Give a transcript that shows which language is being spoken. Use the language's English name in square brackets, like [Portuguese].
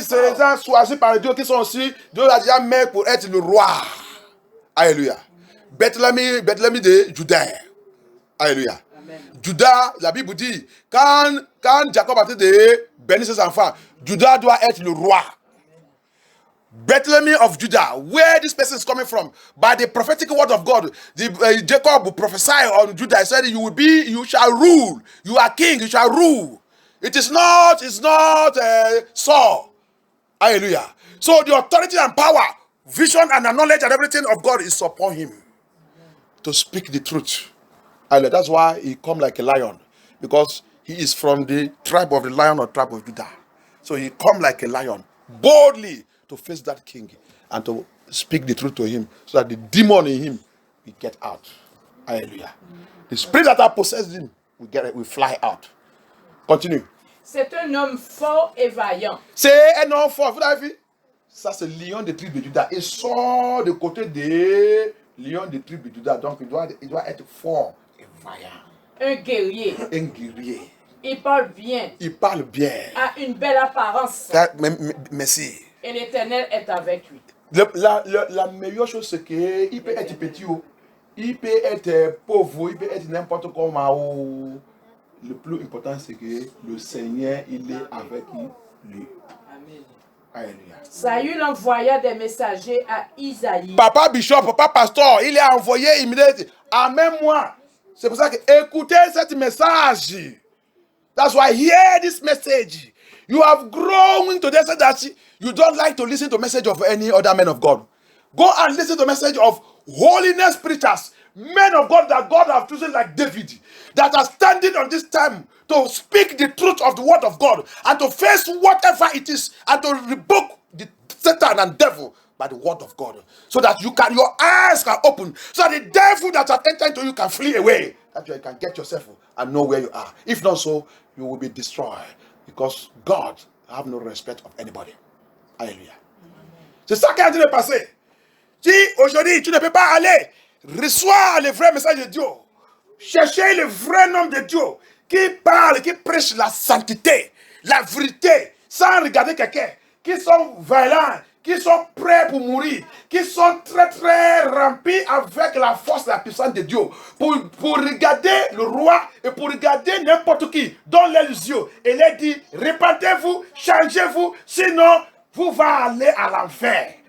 [French] c'est les gens choisis par Dieu qui sont aussi, Dieu l'a déjà mis pour être le roi. Alléluia. Bethléem de Juda. Alléluia. Amen. Judas, la Bible dit, quand Jacob a été de bénir ses enfants, Judas doit être le roi. [English] Bethlehem of Judah, where this person is coming from, by the prophetic word of God, Jacob will prophesy on Judah. He said, you shall rule. You are king, you shall rule. It's not Saul. Hallelujah. So the authority and power, vision and the knowledge and everything of God is upon him to speak the truth. Hallelujah. That's why he come like a lion, because he is from the tribe of the lion or tribe of Judah. So he come like a lion, boldly to face that king and to speak the truth to him, so that the demon in him will get out. Hallelujah. The spirit that have possessed him will fly out. Continue. [French] C'est un homme fort et vaillant. C'est un homme fort. Vous l'avez vu? Ça, c'est le lion des tribus de Juda. Il sort du côté des lions des tribus de Juda. Donc, il doit être fort et vaillant. Un guerrier. Un guerrier. Il parle bien. Il parle bien. A une belle apparence. Merci. Et l'Éternel est avec lui. La meilleure chose, c'est qu'il peut être petit, il peut être pauvre, il peut être n'importe comment. Le plus important, c'est que le Seigneur, il est avec lui. Amen. Alléluia. Saül envoya des messagers à Isaïe. Papa bishop, papa pasteur, il a envoyé immédiatement. Amène-moi. C'est pour ça que écoutez ce message. [English] That's why hear this message. You have grown to this that you don't like to listen to message of any other man of God. Go and listen to message of holiness preachers, men of God that God have chosen like David, that are standing on this time to speak the truth of the word of God and to face whatever it is and to rebuke the Satan and devil by the word of God, so that your eyes can open, so that the devil that have entered into you can flee away, that you can get yourself and know where you are. If not so, you will be destroyed, because God have no respect of anybody. Alléluia. [French] C'est ça qui est en train de passer. Si aujourd'hui tu ne peux pas aller, reçois le vrai message de Dieu. Cherchez le vrai nom de Dieu qui parle, qui prêche la sainteté, la vérité, sans regarder quelqu'un, qui sont vaillants, qui sont prêts pour mourir, qui sont très très remplis avec la force et la puissance de Dieu, pour regarder le roi et pour regarder n'importe qui dans les yeux et leur dire, répandez-vous, changez-vous, sinon vous allez aller à l'enfer.